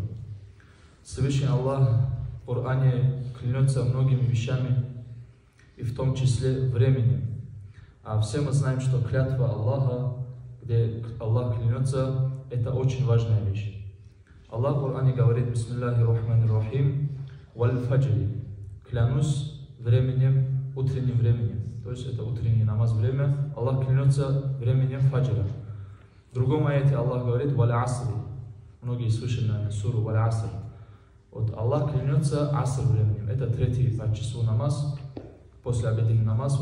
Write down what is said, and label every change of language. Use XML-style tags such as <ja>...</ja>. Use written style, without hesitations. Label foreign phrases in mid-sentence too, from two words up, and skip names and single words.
<ru>Всевышний Аллах в Коране клянется многими вещами, и в том числе временем. А все мы знаем, что клятва Аллаха, где Аллах клянется, это очень важная вещь. Аллах в Коране говорит:</ru> <ar>بسم الله الرحمن الرحيم، والفجر,</ar> <ru>клянусь временем, утренним временем. То есть это утренний намаз время. Аллах клянется временем фаджра. В другом аяте Аллах говорит:</ru> <ar>والعصر.</ar> <ru>Многие слышали, наверное, суру валь аср. Вот Аллах клянется аср временем. Это третий по числу намаз, после обеденный намаз.</ru>